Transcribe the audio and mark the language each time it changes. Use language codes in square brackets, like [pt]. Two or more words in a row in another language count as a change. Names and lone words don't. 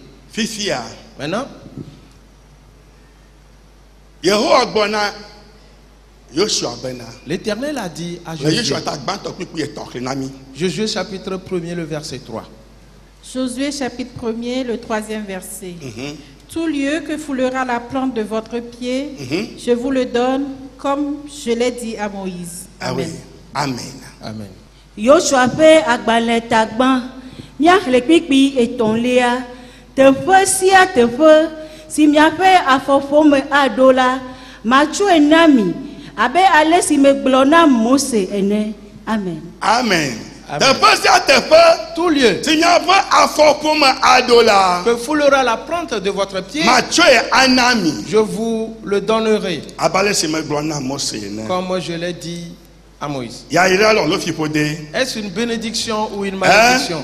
[fr] Maintenant, l'Éternel a dit à Josué, Josué chapitre 1er, le verset 3. Josué chapitre 1er, le 3e verset. Tout lieu que foulera la plante de votre pied, je vous le donne comme je l'ai dit à Moïse. Amen. Amen. Amen. [ee] Yoshua pe agbale tagban nya lekpipi etonlia teƒe sia teƒe si miaƒe afɔƒome aɖo la matsɔe na mi abe ale si megblɔ na Mose ene. [fr] Amen. Amen. Tout lieu que foulera la plante de votre pied, je vous le donnerai comme je l'ai dit à Moïse. Est-ce une bénédiction ou une malédiction?